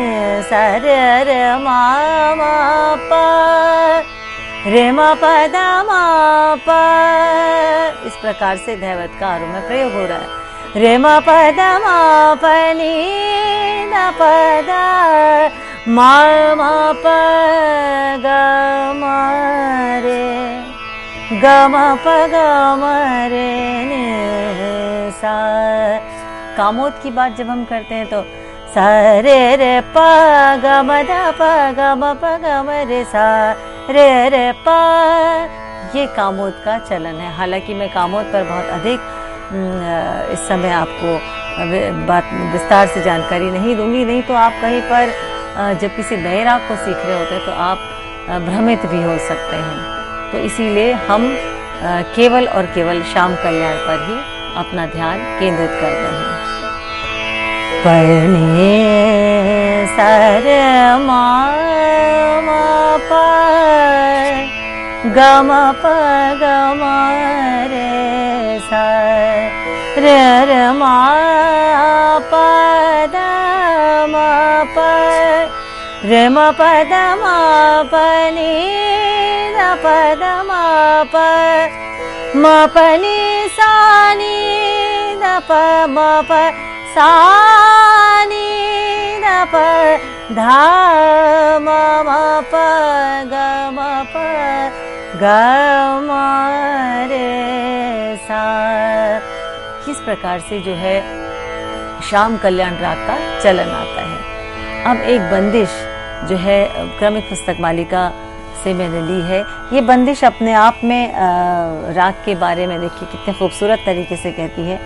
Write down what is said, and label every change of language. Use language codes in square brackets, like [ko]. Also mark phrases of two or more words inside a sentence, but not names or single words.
[hi] सरे रे म प रे म प द म प। इस प्रकार से दैवत का आरोह में प्रयोग हो रहा है। रे म प द म प नि द प द म म प ग म रे ग म प ग म रे नि सा। कामोद की बात जब हम करते हैं तो सा रे रे प ग म ध प ग म प ग म रे सा रे रे प, ये कामोद का चलन है। हालांकि मैं कामोद पर बहुत अधिक इस समय आपको बात विस्तार से जानकारी नहीं दूंगी, नहीं तो आप कहीं पर जब किसी नए राग को सीख रहे होते हैं तो आप भ्रमित भी हो सकते हैं। तो इसीलिए हम केवल और केवल श्याम कल्याण पर ही अपना ध्यान केंद्रित करते हैं। पनि सरे म म प ग म प ग म रे सा रे रे म प द म प रे म प द म प नि द प द म प म प नि सा नि द प म प सा नि द प धा म म प ग म प ग म रे सा। किस प्रकार से जो है श्याम कल्याण राग का चलन आता है। अब एक बंदिश जो है क्रमिक पुस्तक मालिका से मैंने ली है। ये बंदिश अपने आप में राग के बारे में देखिए कितने खूबसूरत तरीके से कहती है।